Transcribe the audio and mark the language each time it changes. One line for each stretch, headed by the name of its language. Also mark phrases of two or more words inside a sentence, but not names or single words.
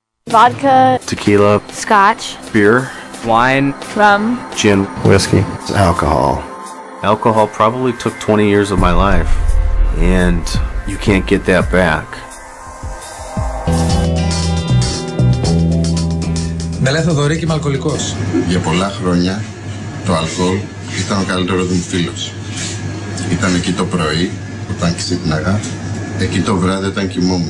English: Vodka, tequila, scotch, beer, wine, rum, gin, whiskey, alcohol. Alcohol probably took 20 years of my life, and you can't get that back.
Greek: Με λέει Θοδωρή, είμαι αλκοολικός. Για πολλά χρόνια το αλκοόλ ήταν ο καλύτερος μου φίλος. Ήταν εκεί το πρωί όταν ξύπναγα, εκεί το βράδυ όταν κοιμόμουν.